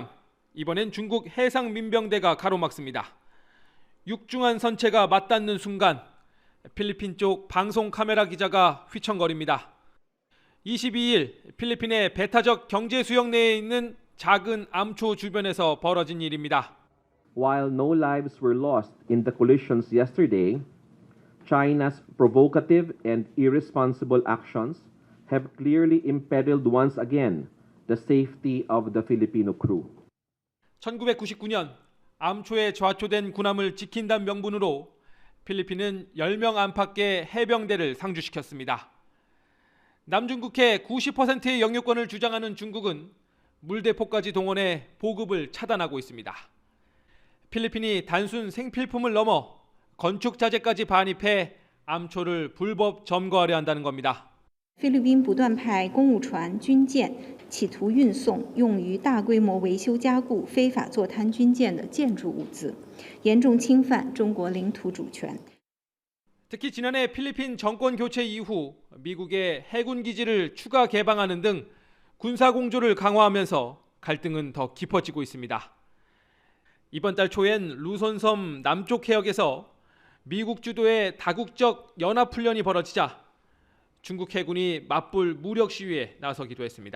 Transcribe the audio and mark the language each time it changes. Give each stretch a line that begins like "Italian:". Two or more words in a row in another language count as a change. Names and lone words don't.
Korean: 이번엔 중국 해상 민병대가 가로막습니다. 육중한 선체가 맞닿는 순간 필리핀 쪽 방송 카메라 기자가 휘청거립니다. 22일 필리핀의 배타적 경제 수역 내에 있는 작은 암초 주변에서 벌어진 일입니다.
English: While no lives were lost in the collisions yesterday, China's provocative and irresponsible actions have clearly imperiled once again the safety of the Filipino crew.
Korean: 1999년 암초에 좌초된 군함을 지킨다는 명분으로 필리핀은 10명 안팎의 해병대를 상주시켰습니다. 남중국해 90%의 영유권을 주장하는 중국은 물대포까지 동원해 보급을 차단하고 있습니다. 필리핀이 단순 생필품을 넘어 건축 자재까지 반입해 암초를 불법 점거하려 한다는 겁니다.
Chinese: 菲律宾不断派公务船、军舰，企图运送用于大规模维修加固非法坐滩军舰的建筑物资，严重侵犯中国领土主权。
Korean: 특히 지난해 필리핀 정권 교체 이후 미국의 해군 기지를 추가 개방하는 등 군사 공조를 강화하면서 갈등은 더 깊어지고 있습니다. 이번 달 초엔 루손섬 남쪽 해역에서 미국 주도의 다국적 연합훈련이 벌어지자 중국 해군이 맞불 무력 시위에 나서기도 했습니다.